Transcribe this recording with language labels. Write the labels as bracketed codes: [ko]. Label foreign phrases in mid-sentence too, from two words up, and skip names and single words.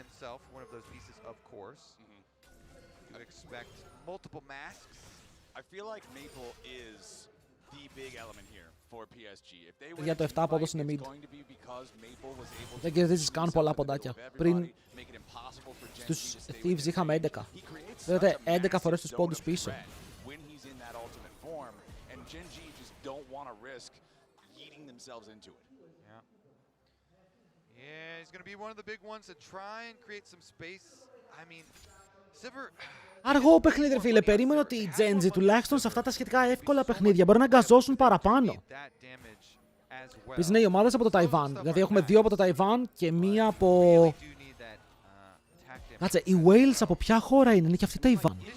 [el] Για το 7 απόδοση είναι mid. Δεν κερδίζεις καν πολλά ποντάκια. Πριν στους Thieves είχαμε 11. Βλέπετε 11 φορές τους πόντους πίσω. [en] Yeah, he's going to be one of the big ones to try and create some space. I mean, Sivir... [el] Αργό παιχνίδι, φίλε. Περίμενα ότι οι Genji τουλάχιστον σε αυτά τα σχετικά εύκολα παιχνίδια μπορεί να γκαζώσουν παραπάνω. Επίσης είναι οι ομάδες από το Ταϊβάν. Δηλαδή έχουμε 2 από το Ταϊβάν και 1 από... Κάτσε, οι Wales από ποια χώρα είναι και αυτή Ταϊβάν?